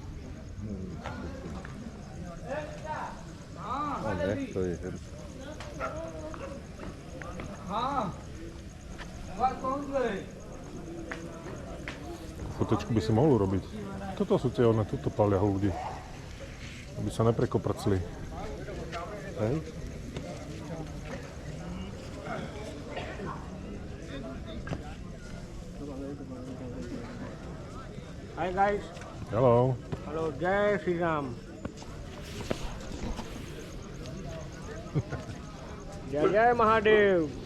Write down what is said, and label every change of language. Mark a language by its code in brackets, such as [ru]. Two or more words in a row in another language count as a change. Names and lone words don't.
[sk] A ne, to je hento. Fotečku by si mohol urobiť. Toto sú tie one, tuto palia ľudí. Aby sa neprekoprcli. Hej? [en] Hi guys. Hello. Hello, [hi] Jai Shri Ram. Jai Jai Mahadev.